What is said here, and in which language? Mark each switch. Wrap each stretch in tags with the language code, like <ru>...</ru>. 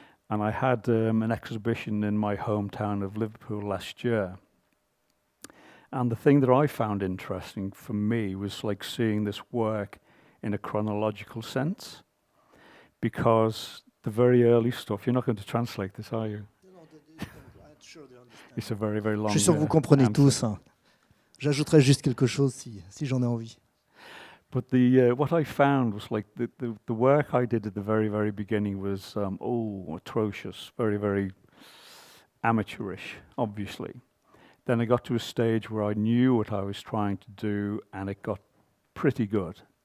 <en>And I had an exhibition in my hometown of Liverpool last year. And the thing that I found interesting for me was like seeing this work in a chronological sense, because the very early stuff, you're not going to translate this, are you? It's a very, very long</en> <fr>Je suis sûr que vous comprenez</fr> <en>answer.</en> <fr>tous. Hein. J'ajouterai juste quelque chose si j'en ai envie.</fr> <en>But what I found was like the work I did at the very, very beginning was atrocious, very, very amateurish, obviously. Then I got to a stage where I knew what I was trying to do, and it got pretty good.</en>